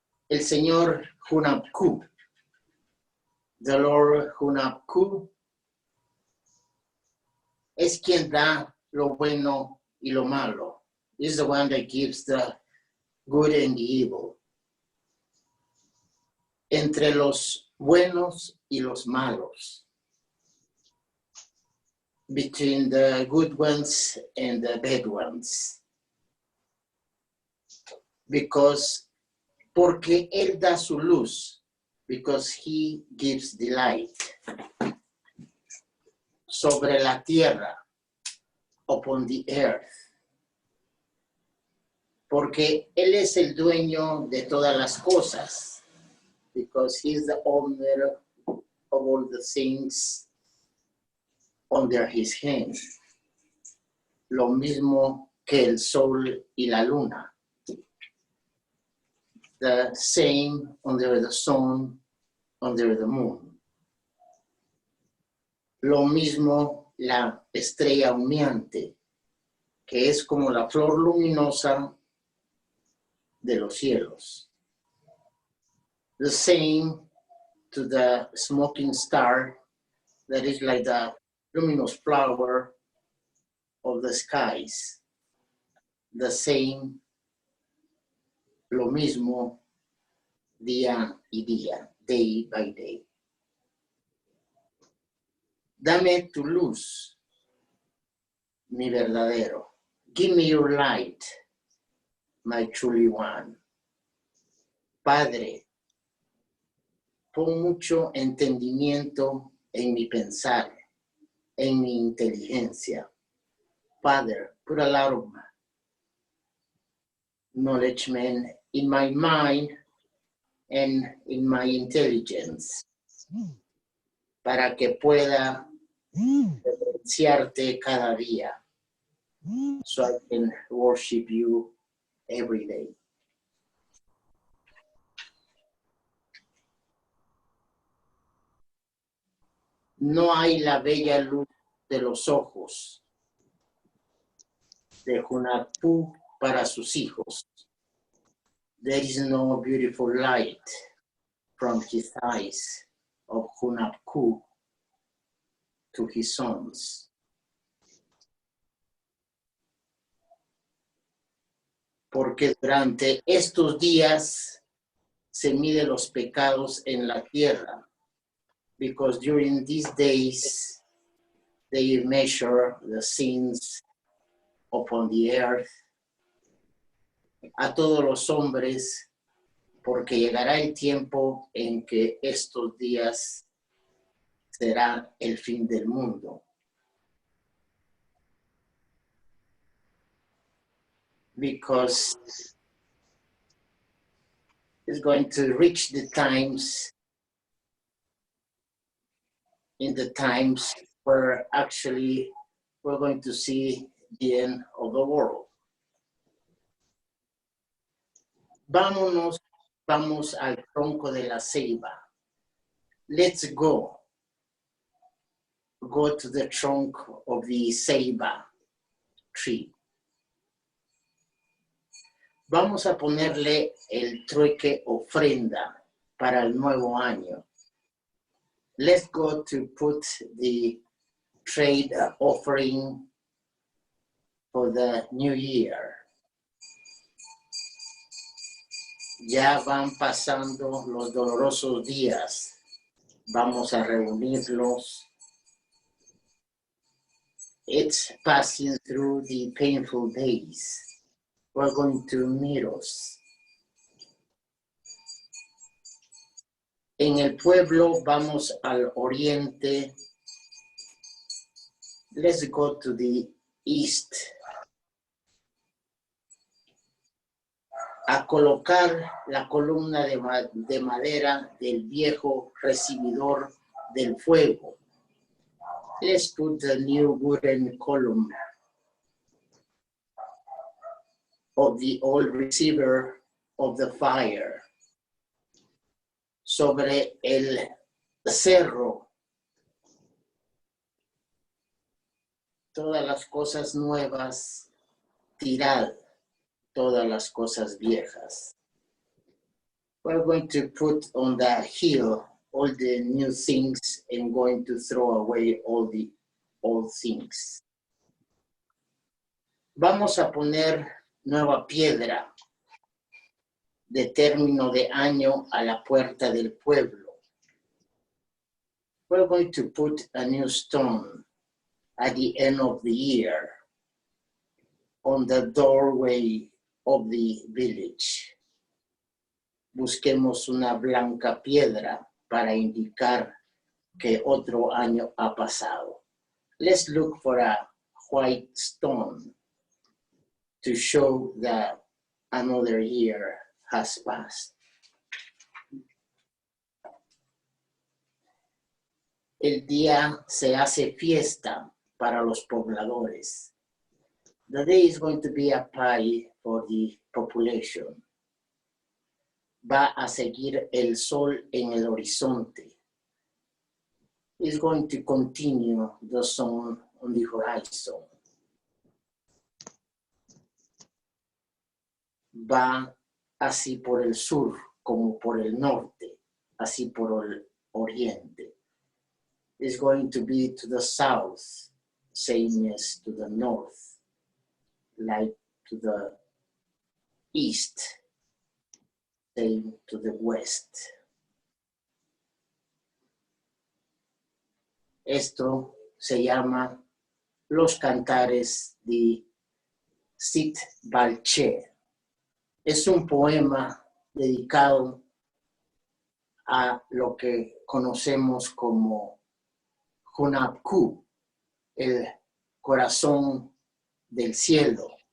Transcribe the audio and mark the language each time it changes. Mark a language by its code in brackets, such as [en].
[es] El Señor Hunabku, [en] the Lord Hunabku, [es] es quien da lo bueno y lo malo. [en] He's the one that gives the good and the evil. [es] Entre los buenos y los malos. [en] Between the good ones and the bad ones. [es] Porque Él da su luz, [en] because He gives the light. [es] Sobre la tierra, [en] upon the earth. [es] Porque Él es el dueño de todas las cosas, [en] because He is the owner of all the things under His hand. [es] Lo mismo que el sol y la luna. [en] The same under the sun, under the moon. [es] Lo mismo la estrella humeante, que es como la flor luminosa de los cielos. [en] The same to the smoking star that is like the luminous flower of the skies. The same, [es] lo mismo, día y día, [en] day by day. [es] Dame tu luz, mi verdadero. [en] Give me your light, my truly one. [es] Padre, pon mucho entendimiento en mi pensar, en mi inteligencia. [en] Father, put a lot of knowledge in my mind and in my intelligence, [es] para que pueda diferenciarte cada día. [en] so I can worship you every day. [es] No hay la bella luz de los ojos de Hunahpu para sus hijos. [en] There is no beautiful light from his eyes of Hunahpu to his sons. [es] Porque durante estos días se miden los pecados en la tierra. [en] Because during these days, they measure the sins upon the earth. [es] A todos los hombres, porque llegará el tiempo en que estos días será el fin del mundo. [en] Because it's going to reach the times, in the times where actually we're going to see the end of the world. [es] Vamos al tronco de la ceiba. [en] Let's go to the trunk of the ceiba tree. [es] Vamos a ponerle el trueque ofrenda para el nuevo año. [en] Let's go to put the trade offering for the new year. [es] Ya van pasando los dolorosos días. Vamos a reunirlos. [en] It's passing through the painful days. We're going to meet us. [es] En el pueblo vamos al oriente. [en] Let's go to the east. [es] A colocar la columna de madera del viejo recibidor del fuego. [en] Let's put the new wooden column of the old receiver of the fire. [es] Sobre el cerro, todas las cosas nuevas, tirad todas las cosas viejas. [en] We're going to put on the hill all the new things and going to throw away all the old things. [es] Vamos a poner nueva piedra de término de año a la puerta del pueblo. [en] We're going to put a new stone at the end of the year on the doorway of the village. [es] Busquemos una blanca piedra para indicar que otro año ha pasado. [en] Let's look for a white stone to show that another year has passed. [es] El día se hace fiesta para los pobladores. [en] The day is going to be a party for the population. [es] Va a seguir el sol en el horizonte. [en] It's going to continue the sun on the horizon. [es] Va así por el sur como por el norte, así por el oriente. [en] It's going to be to the south, same as to the north, like to the east, same to the west. [es] Esto se llama Los Cantares de Sit Balche. Es un poema dedicado a lo que conocemos como Hunahpu, el corazón del cielo.